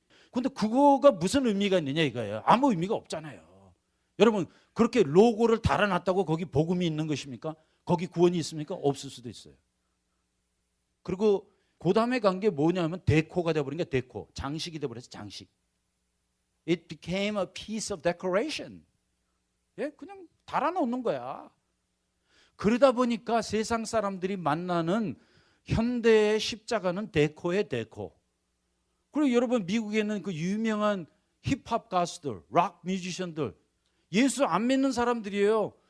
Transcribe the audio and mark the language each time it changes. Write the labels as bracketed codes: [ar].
[ko] 근데 그거가 무슨 의미가 있느냐 이거예요. 아무 의미가 없잖아요. 여러분 그렇게 로고를 달아놨다고 거기 복음이 있는 것입니까? 거기 구원이 있습니까? 없을 수도 있어요. 그리고 그 다음에 간 게 뭐냐면 데코가 돼버린 게 데코. 장식이 돼버렸어요. 장식. [en] It became a piece of decoration. [ko] 예, 그냥 달아놓는 거야. 그러다 보니까 세상 사람들이 만나는 현대의 십자가는 데코의 데코. 그리고 여러분 미국에 있는 그 유명한 힙합 가수들, 락 뮤지션들, 예수 안 믿는 사람들이에요.